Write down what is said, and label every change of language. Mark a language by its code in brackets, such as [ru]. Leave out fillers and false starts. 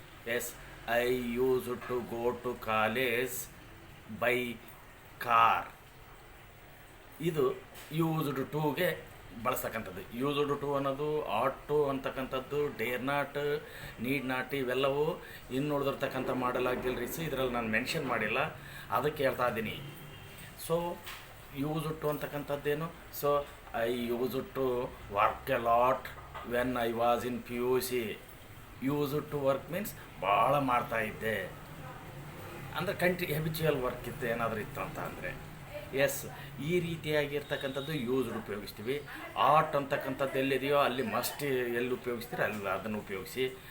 [en] Yes, I used to go to college by car. [kn] ಇದು used ಟುಗೆ ಬಳಸ್ತಕ್ಕಂಥದ್ದು. Used to ಅನ್ನೋದು, ಆಟ್ to ಅಂತಕ್ಕಂಥದ್ದು, Deere not, need not, ಇವೆಲ್ಲವೂ ಇನ್ನು ಉಳಿದಿರ್ತಕ್ಕಂಥ ಮಾಡಲಾಗ್ದಿಲ್ಲ C, ಇದರಲ್ಲಿ ನಾನು ಮೆನ್ಷನ್ ಮಾಡಿಲ್ಲ, ಅದಕ್ಕೆ ಹೇಳ್ತಾ ಇದ್ದೀನಿ. [en] So used to ಅಂತಕ್ಕಂಥದ್ದೇನು, so I used to work a lot when I was in PUC. Used to work means [kn] ಭಾಳ ಮಾಡ್ತಾಯಿದ್ದೆ ಅಂದರೆ ಹ್ಯಾಬಿಚುವಲ್ ವರ್ಕ್ ಇತ್ತು, ಏನಾದರೂ ಇತ್ತು ಅಂತ ಅಂದರೆ. ಎಸ್, ಈ ರೀತಿಯಾಗಿರ್ತಕ್ಕಂಥದ್ದು ಯೂಸ್ಡ್ ಉಪಯೋಗಿಸ್ತೀವಿ. ಆಟ್ ಅಂತಕ್ಕಂಥದ್ದು ಎಲ್ಲಿದೆಯೋ ಅಲ್ಲಿ ಮಸ್ಟ್ ಎಲ್ಲಿ ಉಪಯೋಗಿಸ್ತೀರಿ ಅಲ್ಲಿ ಅದನ್ನು ಉಪಯೋಗಿಸಿ.